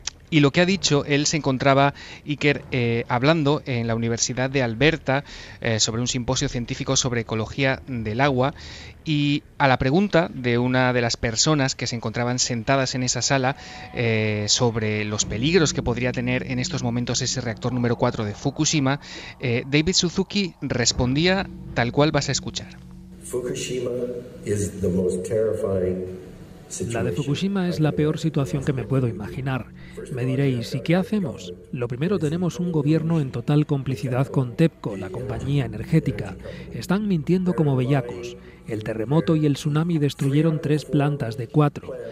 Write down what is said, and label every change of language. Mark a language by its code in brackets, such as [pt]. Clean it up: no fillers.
[es] Y lo que ha dicho, él se encontraba, Iker, hablando en la Universidad de Alberta sobre un simposio científico sobre ecología del agua, y a la pregunta de una de las personas que se encontraban sentadas en esa sala sobre los peligros que podría tener en estos momentos ese reactor número 4 de Fukushima, David Suzuki respondía tal cual vas a escuchar. [en] Fukushima is the most terrifying. [es] La de Fukushima es la peor situación que me puedo imaginar. Me diréis, ¿y qué hacemos? Lo primero, tenemos un gobierno en total complicidad con TEPCO, la compañía energética. Están mintiendo como bellacos. El terremoto y el tsunami destruyeron 3 plantas de 4.